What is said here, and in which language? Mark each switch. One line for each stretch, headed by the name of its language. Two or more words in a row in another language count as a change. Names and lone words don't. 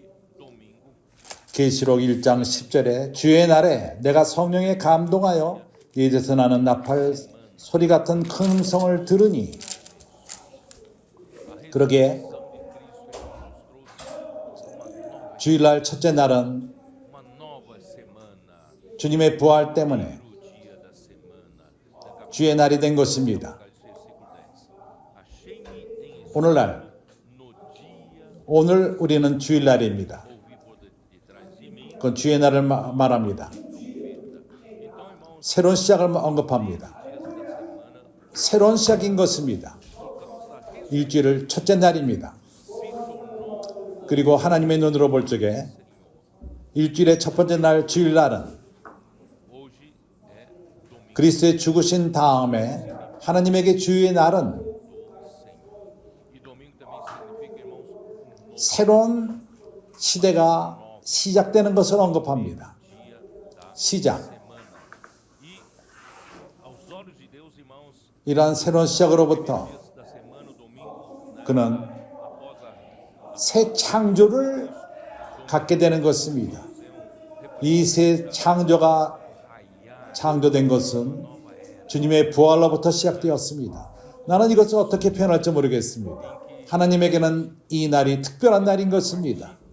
Korean: 계시록 1장 10절에 주의 날에 내가 성령에 감동하여 이제서 나는 나팔 소리 같은 큰 음성을 들으니 그러게 주일날 첫째 날은
Portuguese: uma nova semana.
Korean: 주님의 부활 때문에
Portuguese: O dia da semana.
Korean: 주의 날이 된 것입니다.
Portuguese: Achei-me em
Korean: 오늘날
Portuguese: no dia,
Korean: 오늘 우리는 주일날입니다.
Portuguese: ouvi por detrás de mim.
Korean: 그건 주의 날을 말합니다.
Portuguese: Então, irmãos,
Korean: 새로운 시작을 언급합니다. 새로운 시작인 것입니다. 일주일을 첫째 날입니다. 그리고 하나님의 눈으로 볼 적에 일주일의 첫 번째 날 주일날은
Portuguese: hoje é domingo
Korean: 그리스도의 죽으신 다음에 하나님에게 주의 날은
Portuguese: do Senhor. E domingo também significa, irmãos, um novo
Korean: 새로운 시대가 시작되는 것을 언급합니다.
Portuguese: dia da
Korean: 시작.
Portuguese: semana. E aos olhos de Deus, irmãos,
Korean: 이러한 새로운 시작으로부터
Portuguese: dias da semana, o domingo, né,
Korean: 그는
Portuguese: após a
Korean: 새 창조를 갖게 되는 것입니다. 이 새 창조가
Portuguese: raiar
Korean: 창조된 것은 주님의 부활로부터 시작되었습니다. 나는 이것을 어떻게 표현할지 모르겠습니다. 하나님에게는 이 날이 특별한 날인 것입니다.